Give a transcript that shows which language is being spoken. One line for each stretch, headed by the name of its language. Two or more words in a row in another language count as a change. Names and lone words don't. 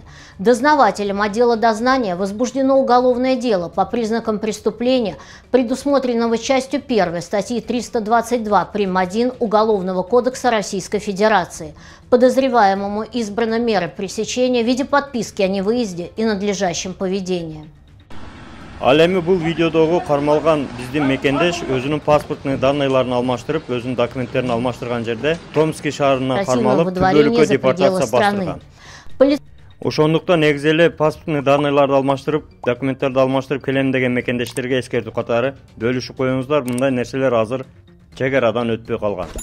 Russian: Дознавателем отдела дознания возбуждено уголовное дело по признакам преступления, предусмотренного частью 1 статьи 322 прим. 1 Уголовного кодекса Российской Федерации. Подозреваемому избрана мера пресечения в виде подписки о невыезде и надлежащем поведении.
Kyrgyz: Ал эми бул видеодогу кармалган биздин мекендеш өзүнүн
Russian: паспортный данныйларын
Kyrgyz: алмаштырып, өзүнүн документтерин алмаштырган жерде Томский шаарына кармалып, бөлүккө депортация бастырган. Ошондуктан негизи эле
Russian: паспортный данныйларды
Kyrgyz: алмаштырып, документтерди алмаштырып келем деген мекендештерге эскертүү катары бөлүшүп коюңуздар, мындай нерселер азыр чек арадан өтпөй калган.